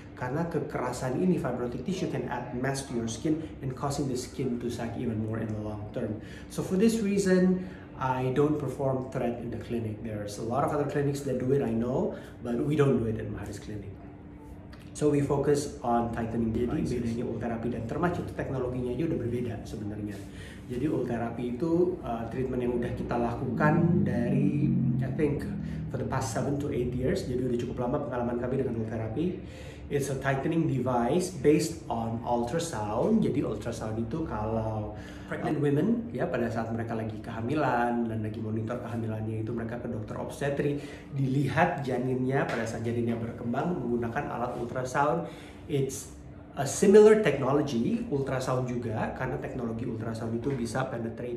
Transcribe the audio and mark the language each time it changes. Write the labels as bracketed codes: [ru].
[id] Karena kekerasan ini, [en] fibrotic tissue can add mass to your skin and causing the skin to sag even more in the long term. So for this reason, I don't perform thread in the clinic. There's a lot of other clinics that do it, I know, but we don't do it in Maharis Clinic. So we focus on tightening devices. [id] Bedanya Ultherapy dan Thermage itu teknologinya aja udah berbeda sebenarnya. Jadi Ultherapy itu treatment yang udah kita lakukan dari [en] I think for the past 7 to 8 years. [id] Jadi udah cukup lama pengalaman kami dengan Ultherapy. [en] It's a tightening device based on ultrasound. [id] Jadi ultrasound itu kalau [en] pregnant women [id] ya, pada saat mereka lagi kehamilan dan lagi monitor kehamilannya, itu mereka ke dokter obstetri, dilihat janinnya pada saat janinnya berkembang menggunakan alat ultrasound. [en] It's a similar technology, [id] ultrasound juga, karena teknologi ultrasound itu bisa penetrate.